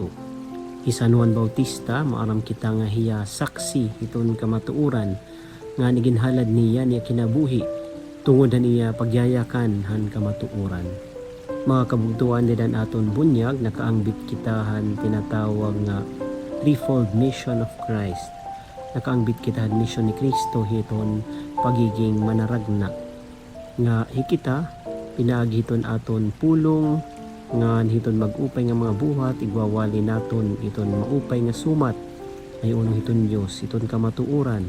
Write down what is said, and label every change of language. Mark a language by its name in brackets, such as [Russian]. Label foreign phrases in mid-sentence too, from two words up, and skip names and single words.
[Waray] Hi San Juan Bautista, maaram kita nga hiya saksi iton kamatuuran, nga niginhalad niya kinabuhi tungod niya pagyayakan han kamatuuran. Mga kabugtuan din aton bunyag, nakaangbit kitahan tinatawag nga [English] threefold mission of Christ. [Waray] Nakaangbit kitahan mission ni Kristo hiton pagiging manaragna. Nga hikita pinaaghiton aton pulong nga hiton magupay nga mga buhat, igwawali naton iton maupay nga sumat ay unong hiton Dios iton kamatuuran.